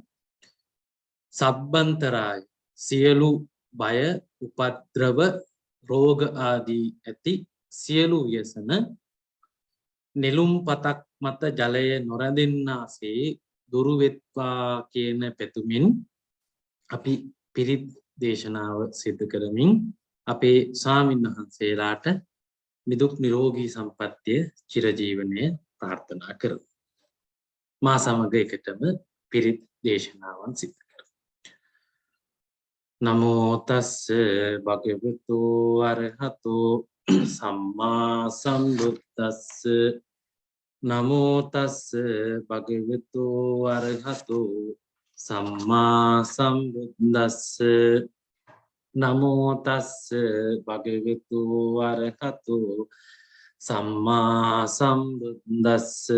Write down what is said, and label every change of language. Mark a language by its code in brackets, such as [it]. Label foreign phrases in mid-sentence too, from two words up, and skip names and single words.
[si] සබ්බන්තරාය සියලු බය උපද්‍රව රෝග ආදී ඇති සියලු ව්‍යසන නෙළුම් පතක් මත ජලය නොරැඳෙන්නාසේ දුරු වෙත්වා කියන පැතුමින් අපි පිරිත් දේශනාව සිදු කරමින් අපේ ස්වාමීන් වහන්සේලාට නිදුක් නිරෝගී සම්පන්නිය චිරජීවනය ප්‍රාර්ථනා කරමු. මා සමග එකටම පිරිත් දේශනාවන් සිදු කරමු. [pi] නමෝ තස්ස භගවතු අරහතෝ සම්මා සම්බුද්දස්ස නමෝ තස්ස භගවතු අරහතෝ සම්මා සම්බුද්දස්ස නමෝ තස්ස භගවතු අරහතෝ සම්මා සම්බුද්දස්ස